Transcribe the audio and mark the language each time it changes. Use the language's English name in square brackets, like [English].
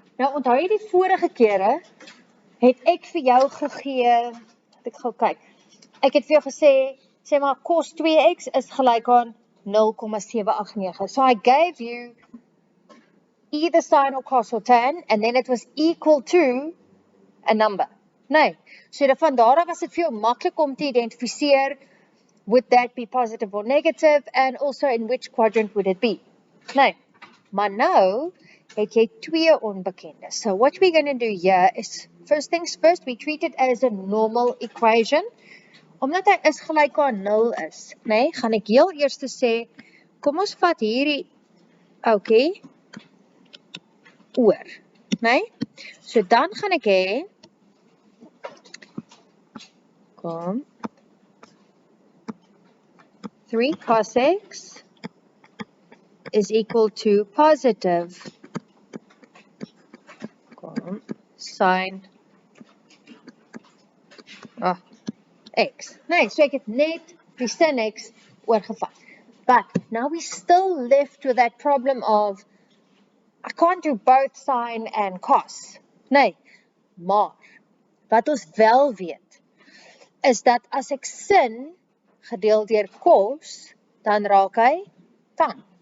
[Afrikaans] Nou onthou jy die vorige kere het ek vir jou gegee, ek gou kyk. Ek het vir jou gesê, sê maar cos 2x is gelyk aan 0,789. [English] So I gave you either sin or cos or tan, and then it was equal to a number. [Afrikaans] Nee, so van daar af was dit vir jou maklik om te identifiseer, [English] would that be positive or negative, and also in which quadrant would it be. [Afrikaans] Nee, maar nou het jy 2 onbekende. [English] So what we're going to do here is, first things first, we treat it as a normal equation. [Afrikaans] Omdat hy is gelyk aan 0 is, nee, gaan ek heel eers sê, kom ons vat hierdie oukie oor, nee. So dan gaan ek hê, kom, [English] 3 cos x is equal to positive sin x. [Afrikaans] Nee, so ek het net die sin x oorgevat. [English] But now we still left with that problem of, I can't do both sin and cos. [Afrikaans] Nee, maar wat ons wel weet, is dat as ek sin gedeel deur cos, dan raak hy tan.